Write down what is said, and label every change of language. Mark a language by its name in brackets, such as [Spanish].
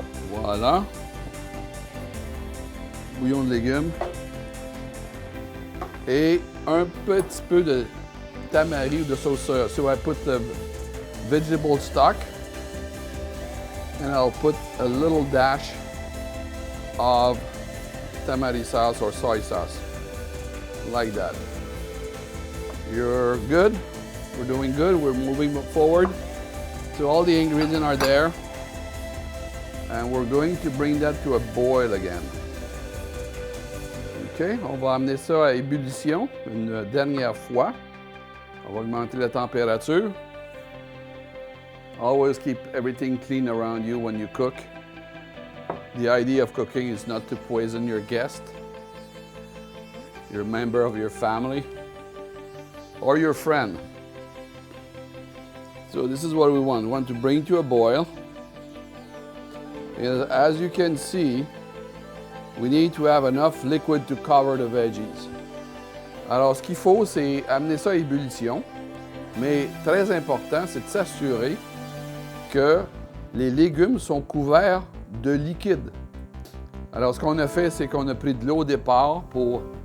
[French] Voilà. Bouillon de légumes. Et un petit peu de tamari ou de sauce soya. [English] So I put the vegetable stock. And I'll put a little dash of tamari sauce or soy sauce, like that. You're good. We're doing good. We're moving forward. So all the ingredients are there. And we're going to bring that to a boil again. [French] OK, on va amener ça à ébullition une dernière fois. On va augmenter la température. [English] Always keep everything clean around you when you cook. The idea of cooking is not to poison your guest, your member of your family, or your friend. So this is what we want. We want to bring to a boil. And as you can see, we need to have enough liquid to cover the veggies. [French] Alors, ce qu'il faut, c'est amener ça à ébullition. Mais très important, c'est de s'assurer que les légumes sont couverts de liquide. Alors, ce qu'on a fait, c'est qu'on a pris de l'eau au départ pour...